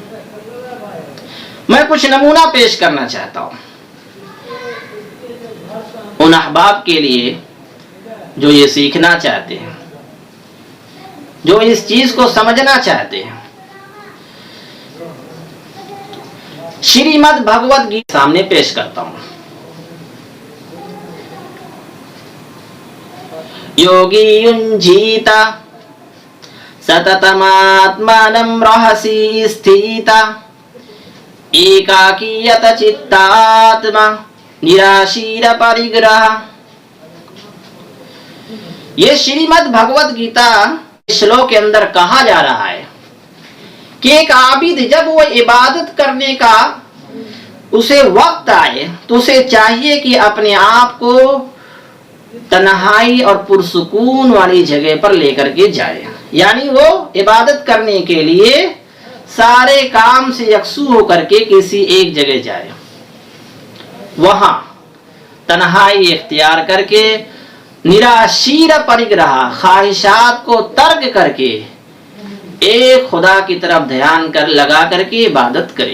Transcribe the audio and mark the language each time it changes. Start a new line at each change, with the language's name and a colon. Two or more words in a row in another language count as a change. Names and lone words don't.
Urdu: میں کچھ نمونہ پیش کرنا چاہتا ہوں ان احباب کے لیے جو یہ سیکھنا چاہتے ہیں، جو اس چیز کو سمجھنا چاہتے ہیں۔ شریمد بھگوت گیتا سامنے پیش کرتا ہوں۔
Sanskrit: योगी युञ्जीत सततमात्मानं रहसि स्थितः एकाकी यतचित्तात्मा निराशीरपरिग्रहः.
Urdu: یہ شریمد بھگوت گیتا شلوک کے اندر کہا جا رہا ہے کہ ایک عابد جب وہ عبادت کرنے کا اسے وقت آئے تو اسے چاہیے کہ اپنے آپ کو تنہائی اور پرسکون والی جگہ پر لے کر کے جائے، یعنی وہ عبادت کرنے کے لیے سارے کام سے یکسو ہو کر کے کسی ایک جگہ جائے، وہاں تنہائی اختیار کر کے
Sanskrit: निराशीरपरिग्रहः,
Urdu: خواہشات کو ترک کر کے ایک خدا کی طرف دھیان لگا کر کے عبادت کرے۔